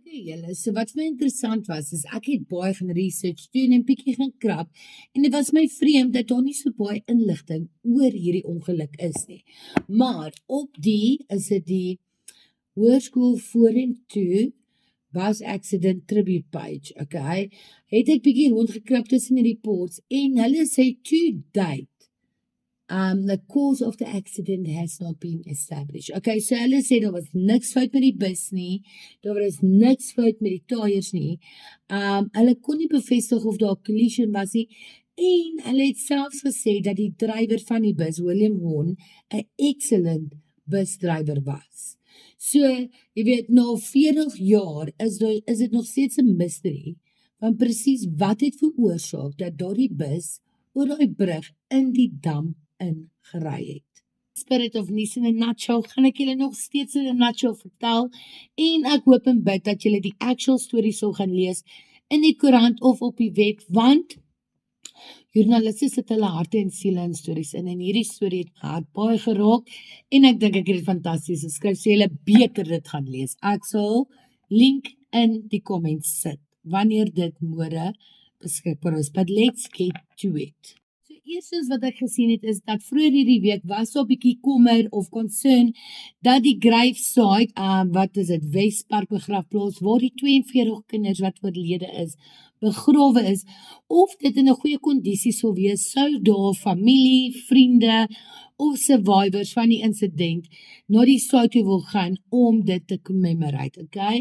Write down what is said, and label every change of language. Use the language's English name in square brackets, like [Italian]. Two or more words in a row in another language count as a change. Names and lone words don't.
[Afrikaans] Julle, so wat vir my interessant was, is ek het baie gaan research doen en bietjie gaan krap, en dit was my vreemd dat daar nie so baie inligting oor hierdie ongeluk is nie. Maar op is dit die Hoërskool Vorentoe Bus Accident Tribute Page, okay, het ek bietjie rondgekrap tussen die reports, en hulle sê [English] to date, the cause of the accident has not been established. [Afrikaans] Okay, so hulle sê daar was niks fout met die bus nie, daar was niks fout met die tyres nie, hulle kon nie bevestig of daar 'n collision was nie, en hulle het selfs gesê dat die drywer van die bus, William Horn, 'n excellent busdrywer was. So, jy weet, na 40 jaar is dit nog steeds 'n mystery van presies wat het veroorsaak dat daardie bus oor daai brug in die dam ingery het. [English] Spirit of Nice in a nutshell, [Afrikaans] gaan ek julle nog steeds in 'n nutshell vertel, en ek hoop en bid dat julle die [English] actual story [Afrikaans] sal gaan lees in die koerant of op die web, want joernaliste sit hulle harte en siele in stories in, en hierdie storie het my hart baie geraak, en ek dink ek het dit fantasties geskryf, so julle beter dit gaan lees. Ek sal link in die comments sit, wanneer dit môre beskikbaar is, [English] but let's get to it. [Afrikaans] So eerstens wat ek gesien het is dat vroeër hierdie week was so 'n bietjie kommer of concern dat die Graveside, wat is dit, Wespark begrafplaas, waar die 42 kinders wat oorlede is, begrawe is, of dit in 'n goeie kondisie sou wees, sou daar familie, vriende of survivors van die insident na die site toe wil gaan om dit te commemorate, okay?